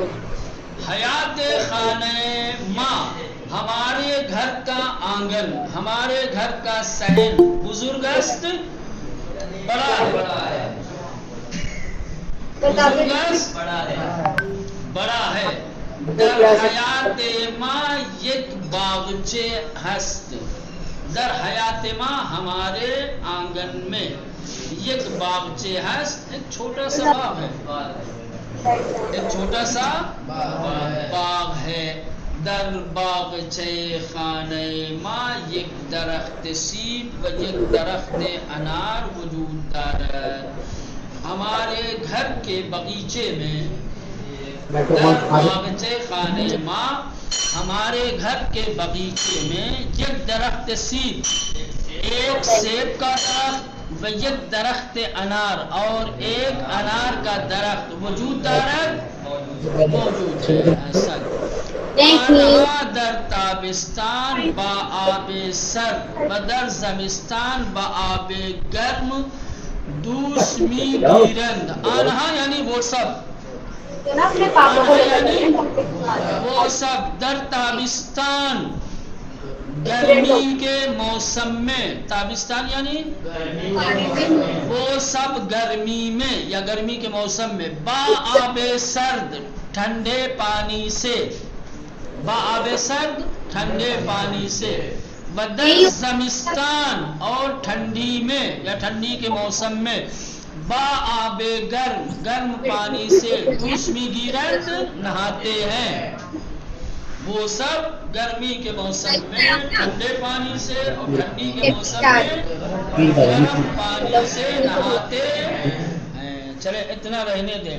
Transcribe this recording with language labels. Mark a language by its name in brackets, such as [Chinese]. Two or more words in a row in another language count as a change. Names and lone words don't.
[Persian] حیات خانہ ماں [Urdu] ہمارے گھر کا آنگن، ہمارے گھر کا صحن، بزرگست بڑا ہے، بڑا ہے، بزرگست بڑا ہے. [Persian] در حیات ماں یک باغچے ہست، در حیات ماں [Urdu] ہمارے آنگن میں [Persian] یک باغچے ہست، [Urdu] ایک چھوٹا سا باغ ہے، ایک چھوٹا سا باغ ہے. [Persian] در باغچے خانہ ماں یک درخت سیب و یک درخت انار وجود دارد. [Urdu] ہمارے گھر کے باغیچے میں، [Persian] در باغچے خانہ ماں [Urdu] ہمارے گھر کے باغیچے میں [Persian] یک درخت سیب، [Urdu] ایک سیب کا درخت، [Persian] و یک درخت انار [Urdu] اور ایک انار کا درخت [Persian] وجود دارد، [Urdu] موجود ہے. [Persian] آنها در تابستان با آب سرد و در زمستان با آب گرم دوست میگیرند. [Urdu] آنها یعنی وہ سب، یعنی وہ سب [Persian] در تابستان [Urdu] گرمی کے موسم میں، تابستان یعنی وہ سب گرمی میں یا گرمی کے موسم میں، [Persian] با آب سرد [Urdu] ٹھنڈے پانی سے، [Persian] با آب سرد [Urdu] ٹھنڈے پانی سے، [Persian] بدر زمستان [Urdu] اور ٹھنڈی میں یا ٹھنڈی کے موسم میں، [Persian] با آب گرم [Urdu] گرم پانی سے، [Persian] دوسمی گیرند [Urdu] نہاتے ہیں. وہ سب گرمی کے موسم میں ٹھنڈے پانی سے اور ٹھنڈی کے موسم میں گرم پانی سے نہاتے ہیں. چلے اتنا رہنے دیں.